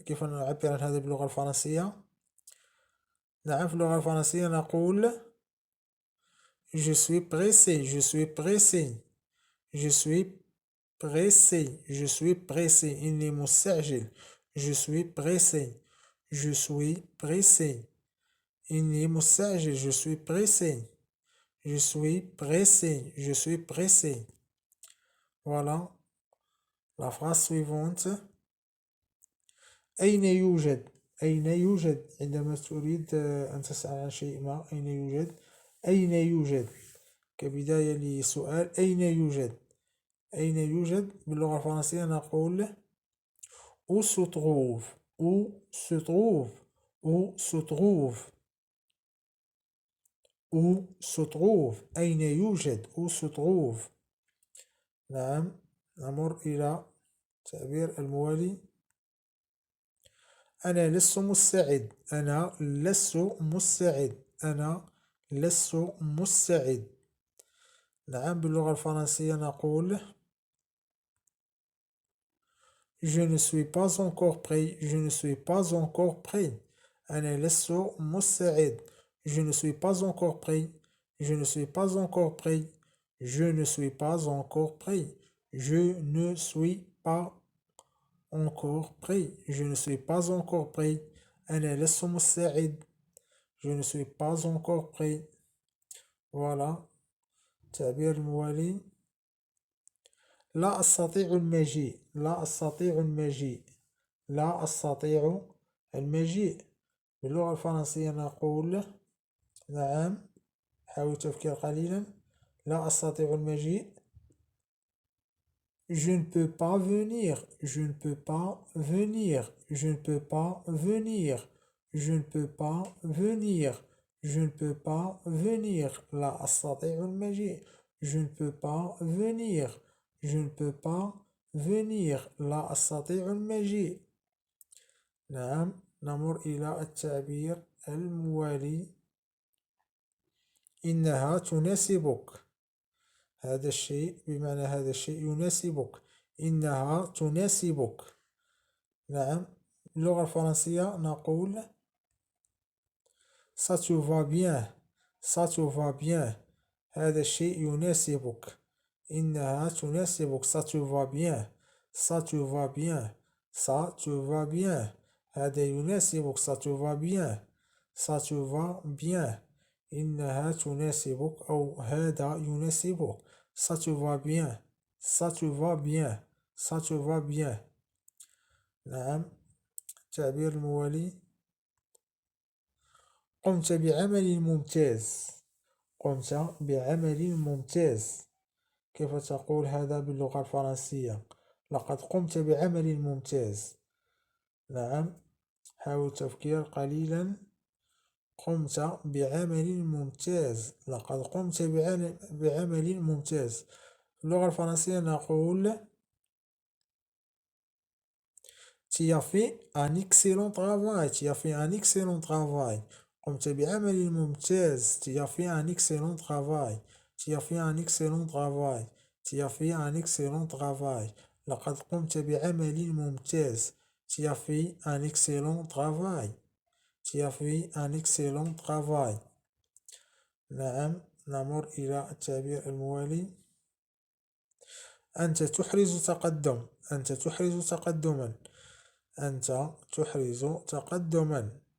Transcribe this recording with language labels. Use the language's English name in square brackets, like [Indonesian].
[Arabic] كيف نعبر عن هذا باللغة الفرنسية؟ نعم, في اللغة الفرنسية نقول [French] Je suis pressé. pressé je suis pressé [Arabic] إني مستعجل [French] je suis pressé je suis pressé إني مستعجل je suis pressé je suis pressé je suis pressé. Voilà la phrase suivante. [Arabic] أين يوجد أين يوجد عندما تريد أن تسأل عن شيء ما أين يوجد أين يوجد كبداية لسؤال أين يوجد أين يوجد باللغة الفرنسية نقول [French] où se trouve où se trouve où se trouve [Arabic] où se trouve أين يوجد où se trouve. نعم نمر إلى التعبير الموالي. أنا لست مستعد أنا لست مستعد أنا لست مستعد. نعم باللغة الفرنسية نقول [French] je ne suis pas encore prêt je ne suis pas encore prêt [Arabic] أنا لست مستعد [French] je ne suis pas encore prêt je ne suis pas encore prêt je ne suis pas encore prêt je ne suis pas encore prêt je ne suis pas encore prêt أنا لست مستعد je ne suis pas encore prêt. Voilà [Arabic] التعبير الموالي. لا أستطيع المجيء لا أستطيع المجيء لا أستطيع المجيء باللغة الفرنسية نقول نعم حاول التفكير قليلا لا أستطيع المجيء [French] je ne peux pas venir je ne peux pas venir je ne peux pas venir je ne peux pas venir je ne peux pas venir [Arabic] لا أستطيع المجيء [French] je ne peux pas venir je ne peux pas venir لا أستطيع المجيء. [Arabic] نعم نمر إلى التعبير الموالي. إنها تناسبك هذا الشيء بمعنى هذا الشيء يناسبك إنها تناسبك. نعم باللغة الفرنسية نقول [French] ça te va bien ça te va bien [Arabic] هذا الشيء يناسبك إنها تناسبك [French] ça te va bien ça te va bien ça te va bien [Arabic] هذا يناسبك [French] ça te va bien ça te va bien [Arabic] إنها تناسبك أو هذا يناسبك [French] ça te va bien ça te va bien ça te va bien. [Arabic] نعم التعبير الموالي. قمت بعمل ممتاز قمت بعمل ممتاز كيف تقول هذا باللغة الفرنسية لقد قمت بعمل ممتاز. نعم حاول التفكير قليلا قمت بعمل ممتاز لقد قمت بعمل ممتاز باللغة الفرنسية نقول [French] tu as fait un excellent travail [Arabic] tu as fait un excellent travail قمت بعمل ممتاز [French] tu as fait un excellent travail tu as fait un excellent travail tu as fait un excellent travail [Arabic] لقد قمت بعمل ممتاز [French] tu as fait un excellent travail tu as fait un excellent travail. [Arabic] نعم نمر إلى التعبير الموالي. أنت تحرز تقدم أنت تحرز تقدما أنت تحرز تقدما.